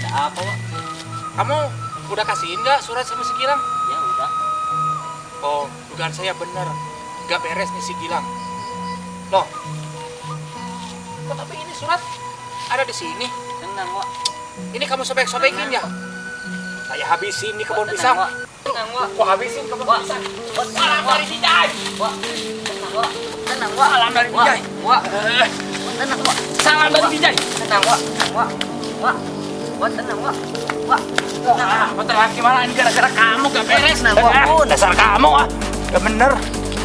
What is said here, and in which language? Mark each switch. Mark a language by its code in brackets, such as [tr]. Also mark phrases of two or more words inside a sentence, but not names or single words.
[id] Kamu udah kasihin nggak surat sama si Gilang? Ya udah. Oh, dugaan saya benar. Gak beres nih si Gilang. Loh, kok tapi ini surat ada di sini? Tenang, Wak. Ini kamu sobek-sobekin ya? Saya habisin nih kebun pisang. Tenang, Wak. Kok habisin kebun Wak. pisang? Wak. Salam dari si Jai. Wak. Tenang, Wak. Tenang, Wak. Salam dari Wak. Jai. Wak. Tenang, Wak. Salam dari si Jai. Tenang, Wak. Wak. Wak. Wak, tenang, Wak. Wak. Betul gimana? Ini gara-gara kamu gak beres. Tenang, Wak. Dasar kamu ah. Gak bener.